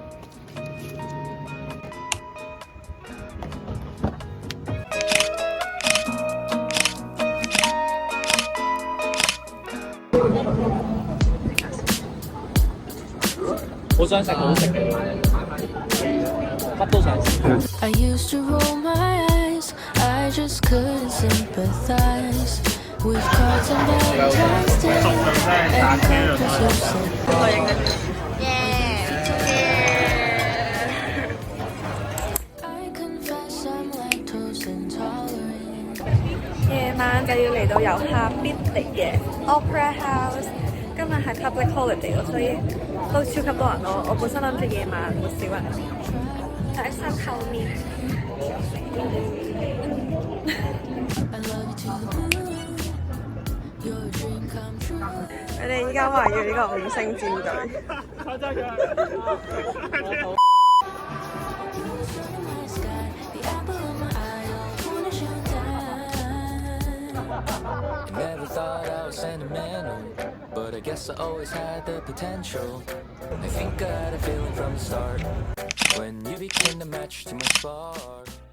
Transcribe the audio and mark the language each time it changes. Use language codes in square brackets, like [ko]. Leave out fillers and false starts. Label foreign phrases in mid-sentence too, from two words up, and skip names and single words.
[yue] 好想食好食嘅，乜都想食。 [en] I used to roll my eyes, I just couldn't sympathize with cards and Valentine's Day and characters who said I confess I'm lactose intolerant. [yue] 夜晚就要嚟到遊客必嚟嘅 Opera House。今日係 [en] public holiday [yue] 咯，所以都超級多人咯。我本身諗住夜晚會少人，喺山後面。佢哋依家話要呢個5星戰隊。 [en] Never thought I was sentimental, but I guess I always had the potential. I think I had a feeling from the start when you became the match to my spark.